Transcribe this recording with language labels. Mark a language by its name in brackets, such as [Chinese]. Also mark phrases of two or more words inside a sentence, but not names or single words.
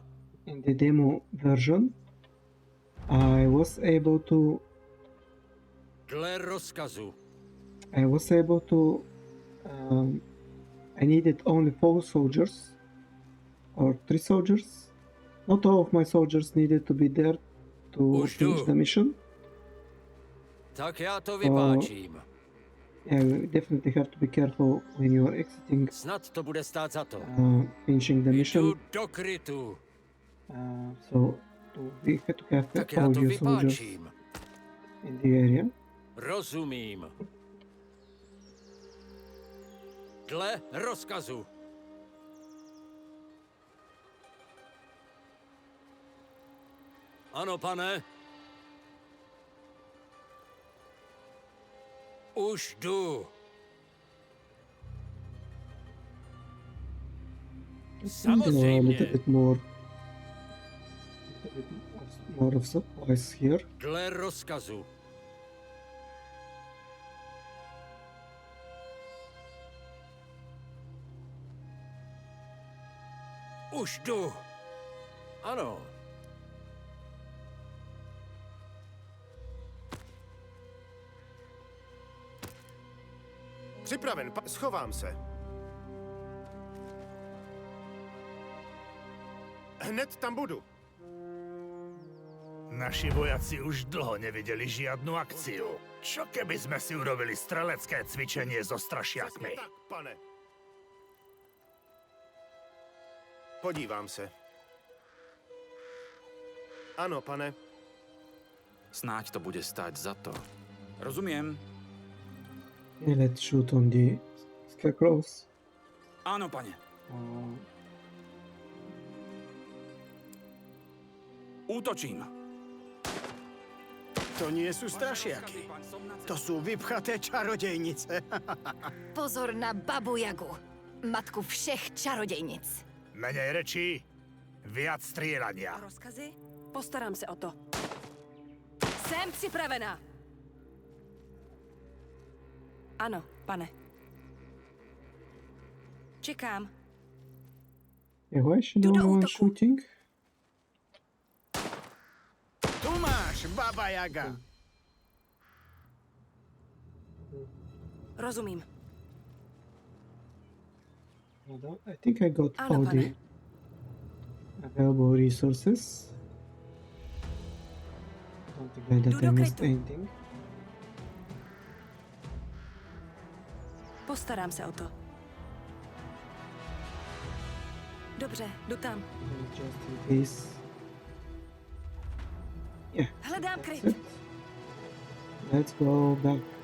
[English] in the demo version, I was able to [Czech] Dle rozkazu. [English] I needed only 4 soldiers or 3 soldiers. Not all of my soldiers needed to be there to [Czech] Už jdu. [English] finish the mission. [Czech] Tak já to vypáčím. [English] Yeah, you definitely have to be careful when you are exiting, [Czech] Snad to bude stát za to. [English] finishing the mission. [Czech] Jdu do krytu. [English] So we had to have [Czech] Tak já [English] all [Czech] to [English] your soldiers [Czech] vypáčím. [English] in the area. [Czech] Rozumím. Dle rozkazu. Ano, pane. Už jdu. [English] A little [Czech] Samozřejmě. [English] bit more of supplies here. [Czech] Dle rozkazu. Už jdu. Ano. Připraven, schovám se. Hned tam budu. [Slovak] Naši vojaci už dlho nevideli žiadnu akciu. Čo keby sme si urobili strelecké cvičenie so strašiakmi? [Czech] Tak, pane. Podívám se. Ano, pane. [Slovak] Snáď to bude stáť za to. Rozumiem. [English] Yeah, let's shoot on the scarecrows. [Slovak] Áno, pane. Útočím. To nie sú strašiaky. To sú vypchaté čarodejnice. [Czech] Pozor na Babu Jagu, matku všech čarodějnic. [Slovak] Menej rečí, viac strieľania. [Czech] Rozkazy? Postarám se o to. Jsem připravená. Ano, pane. Čekám. [English] Yeah, why is she [Czech] Jdu [English] the [Czech] do [English] one [Czech] útoku. [English] shooting? [Czech] Tu máš, Baba Jaga. Rozumím. [English] I think I got [Czech] Ano, [English] all [Czech] pane. [English] the available resources. Don't think that [Czech] Jdu [English] I [Czech] do [English] missed [Czech] krytu. [English] anything. [Czech] Postarám se o to. Dobře, jdu tam. [English] Just in case. Yeah, [Czech] Hledám [English] that's [Czech] kryt. [English] it. Let's go back.